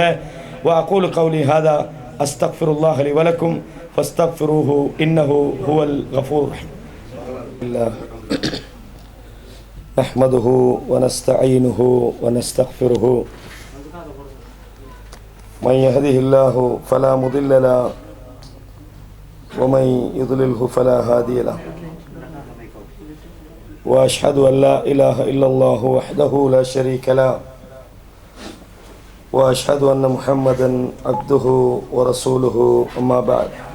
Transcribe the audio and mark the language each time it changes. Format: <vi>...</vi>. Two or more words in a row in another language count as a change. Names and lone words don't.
<ar>وأقول قولي هذا أستغفر الله لي ولكم فاستغفروه إنه هو الغفور الرحيم. نحمده ونستعينه ونستغفره من يهده الله فلا مضل له ومن يضلله فلا هادي له وأشهد أن لا إله إلا الله وحده لا شريك له وأشهد أن محمدا عبده ورسوله أما بعد</ar>